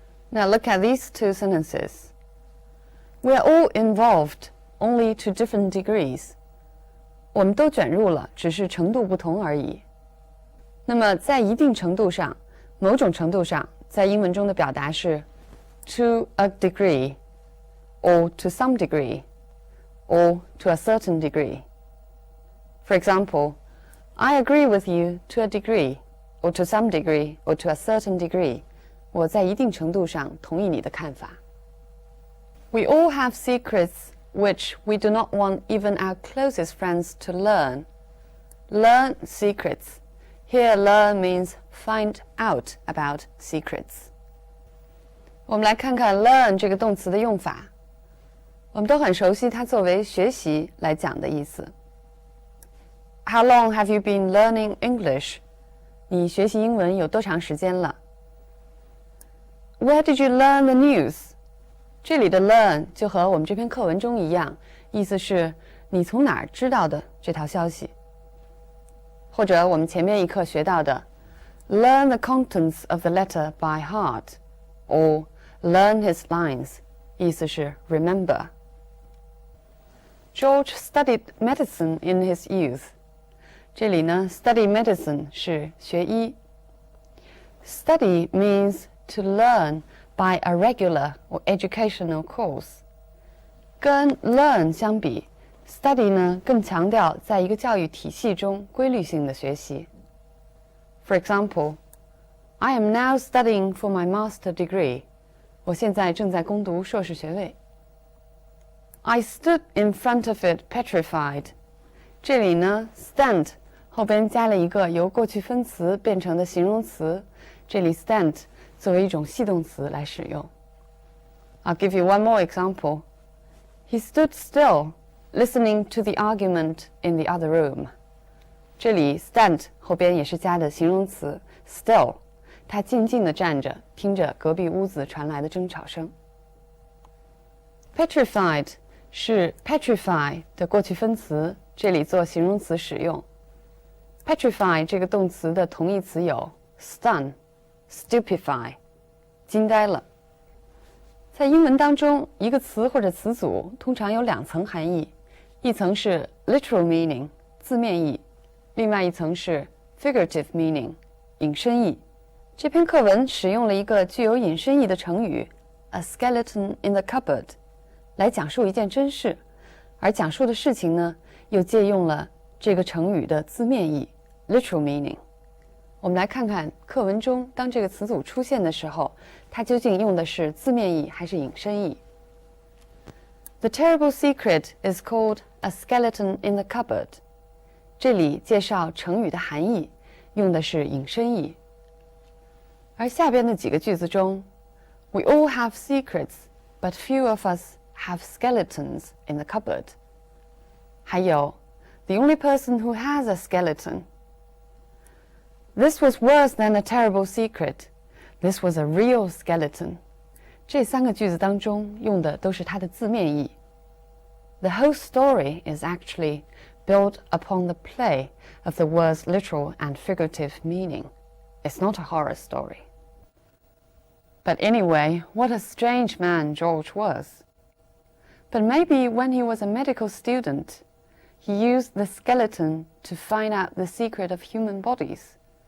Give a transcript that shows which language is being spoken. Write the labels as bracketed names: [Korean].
[English] Now look at these two sentences. We are all involved, only to different degrees. [Chinese] 我们都卷入了，只是程度不同而已。那么在一定程度上，某种程度上，在英文中的表达是 [English] to a degree, or to some degree, or to a certain degree. For example, I agree with you to a degree, or to some degree, or to a certain degree. [Chinese] 我在一定程度上同意你的看法。 [English] We all have secrets which we do not want even our closest friends to learn. Learn secrets. Here, learn means find out about secrets. [Chinese] 我们来看看 learn 这个动词的用法。我们都很熟悉它作为学习来讲的意思。 [English] How long have you been learning English? [Chinese] 你学习英文有多长时间了？ [English] Where did you learn the news? [Chinese] 这里的 learn 就和我们这篇课文中一样，意思是你从哪儿知道的这条消息。或者我们前面一课学到的 [English] learn the contents of the letter by heart, or learn his lines, [Chinese] 意思是 remember. [English] George studied medicine in his youth. [Chinese] 这里呢 study medicine 是学医。 [English] Study means to learn by a regular or educational course. [Chinese] 跟 learn 相比 study 呢更强调在一个教育体系中规律性的学习。 [English] For example, I am now studying for my master degree. [Chinese] 我现在正在攻读硕士学位。 [English] I stood in front of it petrified. [Chinese] 这里呢 stand 后边加了一个由过去分词变成的形容词，这里 stand 作为一种系动词来使用。 [English] I'll give you one more example. He stood still, listening to the argument in the other room. [Chinese] 这里 stand 后边也是加的形容词 still， 他静静地站着，听着隔壁屋子传来的争吵声。 Petrified 是 petrify 的过去分词，这里做形容词使用。 Petrify 这个动词的同义词有 stun、stupefy， 惊呆了。在英文当中，一个词或者词组通常有两层含义，一层是 literal meaning 字面意，另外一层是 figurative meaning 引申义。这篇课文使用了一个具有引申义的成语 a skeleton in the cupboard 来讲述一件真事，而讲述的事情呢，又借用了这个成语的字面意 literal meaning。我们来看看课文中当这个词组出现的时候，它究竟用的是字面意还是引申义。 [English] The terrible secret is called a skeleton in the cupboard。 [Chinese] 这里介绍成语的含义，用的是引申义。而下边的几个句子中 [English] ，We all have secrets, but few of us have skeletons in the cupboard。 [Chinese] 还有 [English] The only person who has a skeleton。This was worse than a terrible secret. This was a real skeleton. [Chinese] 这三个句子当中用的都是它的字面意。 [English] The whole story is actually built upon the play of the words literal and figurative meaning. It's not a horror story. But anyway, what a strange man George was. But maybe when he was a medical student, he used the skeleton to find out the secret of human bodies.